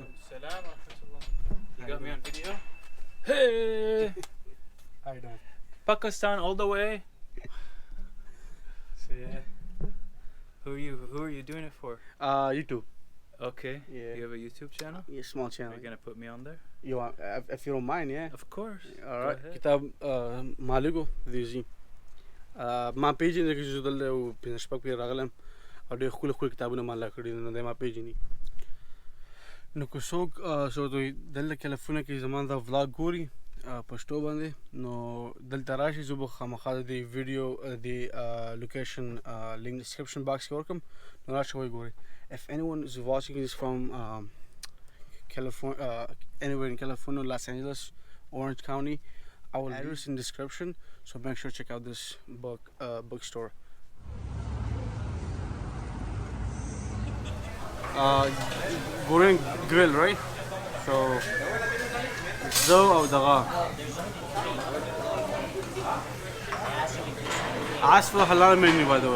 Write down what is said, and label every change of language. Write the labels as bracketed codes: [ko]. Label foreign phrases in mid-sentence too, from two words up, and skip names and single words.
[ar] السلام ورحمة الله. [en] You got me on video? Hey! How you doing? Pakistan all the way. So yeah. Who are you doing it for? YouTube Okay. Yeah. You have a YouTube channel? yeah, small channel You're gonna put me on there? you want if you don't mind yeah Of course. alright Go ahead. [ps] کتاب مالګو دیوزي ما پیژنې چې زه دلته یو پنځه شپږ پیر راغلم او ډېر ښکلي ښکلي کتابونه ما لا کړي نو دی ما پیژني نو که څوک دوی دلته کیلیفورنیا کې زما دا vlog ګوري پښتو باندې نو دلته راشي زه به خامخا د دې ویډیو د لوکیشن لینک [en] description box [ps] کې ورکړم نو راشئ وګورئ [en] if anyone is watching this from California anywhere in California Los Angeles Orange County I will leave this in description, so make sure to check out this bookstore. Goring grill, right? So zo او دغا ask for halal menu, by the way.